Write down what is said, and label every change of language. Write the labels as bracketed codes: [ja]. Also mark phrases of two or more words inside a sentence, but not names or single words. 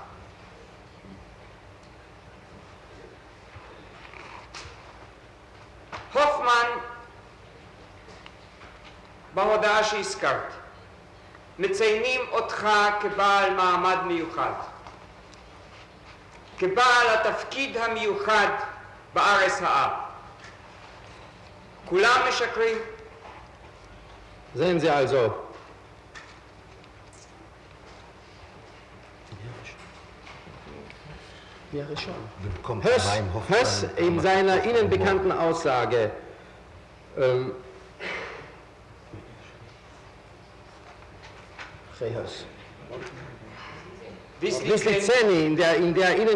[he] הופמן, בהודעה שהזכרתי, מציינים אותך כבעל מעמד מיוחד, כבעל התפקיד המיוחד בארץ האב. כולם משקרים? [de] Sehen Sie also. Höss in seiner Ihnen bekannten Aussage Wislitzeni in der Ihnen